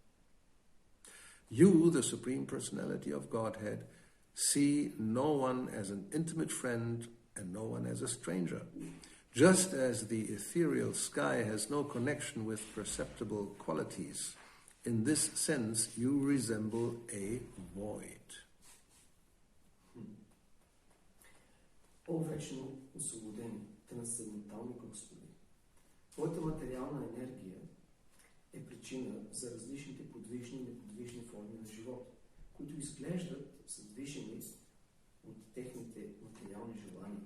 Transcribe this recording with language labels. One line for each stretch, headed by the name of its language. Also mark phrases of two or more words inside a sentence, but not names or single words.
English: You, the Supreme Personality of Godhead, see no one as an intimate friend and no one as a stranger. Just as the ethereal sky has no connection with perceptible qualities, in this sense you resemble a void.
Bulgarian: О вечно освободени, трансцендентални Господи, твоята материална енергия е причина за различните подвижни и неподвижни форми на живот, които изглеждат задвижени от техните материални желания.